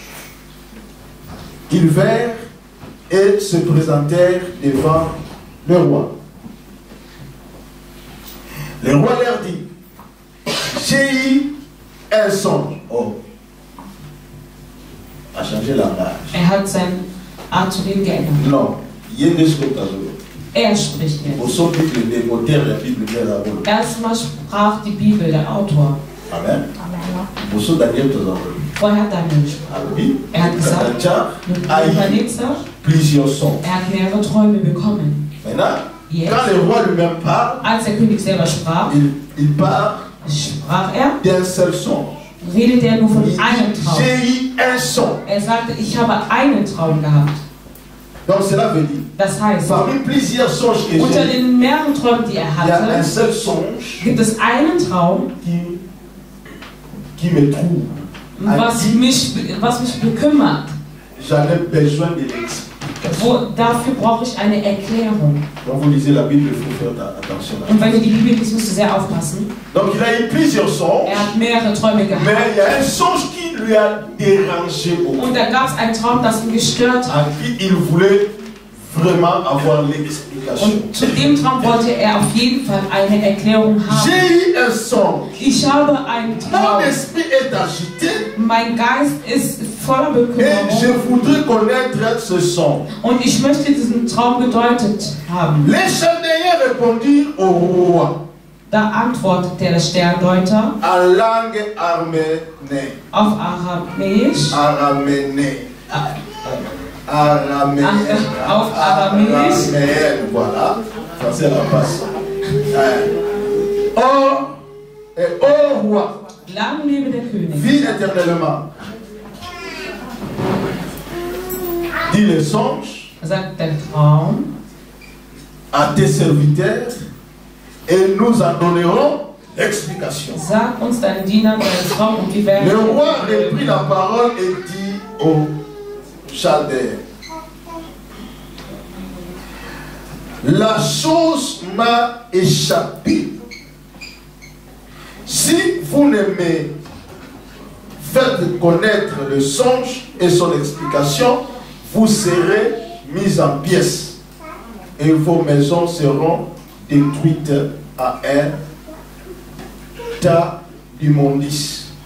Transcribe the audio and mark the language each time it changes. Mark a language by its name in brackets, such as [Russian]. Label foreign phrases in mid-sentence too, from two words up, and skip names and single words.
[French] Ils vinrent et se présentèrent devant le roi. Le roi leur dit, j'ai eu un songe. Oh, a changé la langage. [German] Hat sein Art zu reden geändert. [French] Non, [German] Spricht jetzt. Erstmal sprach die Bibel, der Autor. Amen. Vorher hat Daniel gesprochen. Hat gesagt, hat mehrere Träume bekommen. Jetzt, [French] quand le roi lui-même parle, [German] als der König selber sprach, sprach er, [French] d'un seul songe. [German] Redet er nur von einem Traum. [French] J'ai eu un songe. [German] Er sagte, ich habe einen Traum gehabt. [French] Donc cela veut dire, [German] das heißt, [French] parmi plusieurs songes que [German] unter den mehreren Träumen, die er hatte, [French] il y a un seul songe [German] gibt es einen Traum, [French] qui me trouve. [German] Was mich bekümmert. [French] J'en ai besoin de l'explication. [German] Dafür brauche ich eine Erklärung. [French] Quand vous lisez la Bible, il faut faire attention. [German] Und wenn ihr die Bibel liest, müsst ihr sehr aufpassen. [French] Donc il a eu plusieurs songes. [German] Er hat mehrere Träume gehabt. [French] Mais il y a un songe qui lui a dérangé beaucoup. [German] Und da gab es einen Traum, das ihn gestört hat. [French] À qui il voulait vraiment avoir l'explication. [German] Und zu dem Traum wollte er auf jeden Fall eine Erklärung haben. [French] J'ai eu un songe. [German] Ich habe einen Traum. [French] Mon esprit est agité. [German] Mein Geist ist voller Bekümmerung. [French] Et je voudrais connaître ce songe. [German] Und ich möchte diesen Traum gedeutet haben. [French] Les Chaldéens répondirent au roi. [German] Da antwortet der Sterndeuter [French] en langue arménée. [German] Auf Aramäisch. Auf Aramäisch. [French] Voilà. Français la passe. Ô roi, [German] lang lebe der König. [French] vis éternellement. Dis le songe. [German] Sagt der Traum [French] à tes serviteurs et nous en donnerons l'explication. [German] Sag uns deinen Dienern deinen Traum und wir werden. [French] Le roi reprit la parole et dit aux Chaldéens, la chose m'a échappé. Si vous ne me faites connaître le songe et son explication, vous serez mis en pièces et vos maisons seront détruites à un tas d'immondices.